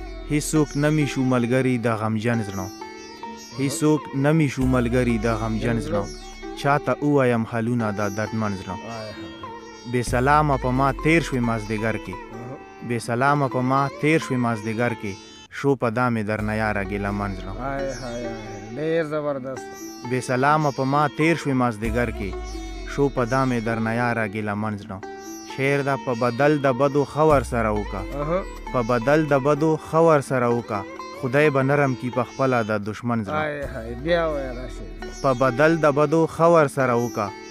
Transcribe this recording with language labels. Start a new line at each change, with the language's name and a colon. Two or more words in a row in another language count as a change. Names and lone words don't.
Pashto: هیڅوک نه می شو ملګري د غمجن زړه. هیڅوک نه می شو ملګري د غمجن زړه. چاته ووایم حالونه د دردمن زړه. آی های. بې سلامه په ما تیر شوې مازدیګر کې. اها. بې سلامه په ما تیر شوې مازدیګر کې. شو په دا مې درنه یاره ګیله من زړه. آی های، آی های. ډېر زبردست. بې سلامه په ما تیر شوې مازدیګر کې. شو په دا مې درنه یاره ګیله من زړه. شعر ده: په بدل د بدو ښه ور سره وکه. اها. په بدل د بدو ښه ور سره وکه. خدای به نرم کي په خپله د دشمن زړه. آی های، بیا وایه دا شعر. په بدل د بدو ښه ور سره وکه.